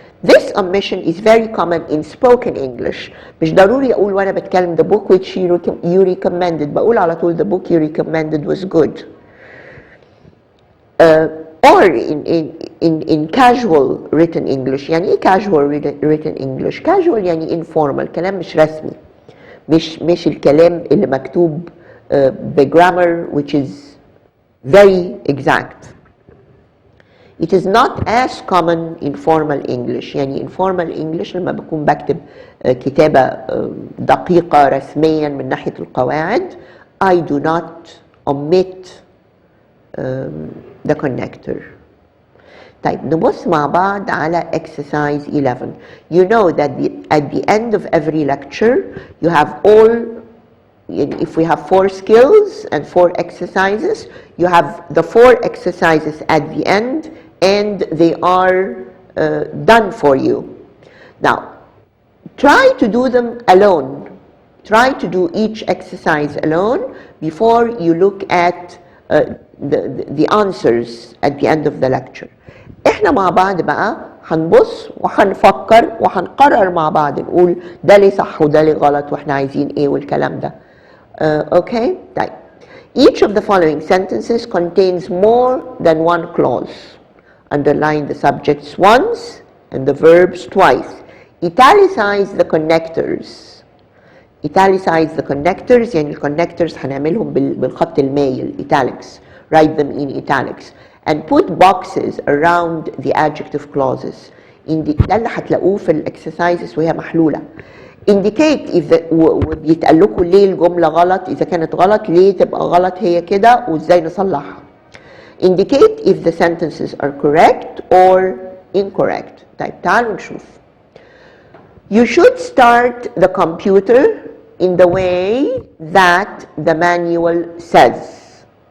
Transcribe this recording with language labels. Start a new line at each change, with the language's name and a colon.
English: This omission is very common in spoken English.
Arabic: مش ضروري أقول وأنا بتكلم
English: the book which you recommended.
Arabic: بقول على طول
English: the book you recommended was good. Or in casual written English.
Arabic: يعني إيه
English: casual written English? Casual يعني informal.
Arabic: كلام مش رسمي. مش الكلام اللي مكتوب بجرامر
English: which is very exact. It is not as common in formal English.
Arabic: يعني informal English لما بكون بكتب كتابة دقيقة رسميا من ناحية القواعد,
English: I do not omit the connector.
Arabic: طيب نبص مع بعض على exercise 11.
English: You know that at the end of every lecture you have all, if we have 4 skills and 4 exercises, you have the 4 exercises at the end and they are done for you. Now try to do them alone. Try to do each exercise alone before you look at the answers at the end of the lecture.
Arabic: احنا مع بعض بقى هنبص وهنفكر وهنقرر مع بعض نقول ده ليه صح وده ليه غلط واحنا عايزين ايه والكلام ده. Okay? طيب.
English: Each of the following sentences contains more than one clause. Underline the subjects once and the verbs twice. Italicize the connectors. Italicize the connectors
Arabic: يعني الconnectors هنعملهم بالخط المايل
English: italics. Write them in italics. And put boxes around the adjective clauses.
Arabic: ده اللي هتلاقوه في الاكسرسايزز وهي محلولة.
English: Indicate if
Arabic: وبيتقال لكم ليه الجملة غلط، إذا كانت غلط ليه تبقى غلط هي كده وإزاي نصلحها.
English: Indicate if the sentences are correct or incorrect.
Arabic: طيب تعالوا نشوف.
English: You should start the computer in the way that the manual says.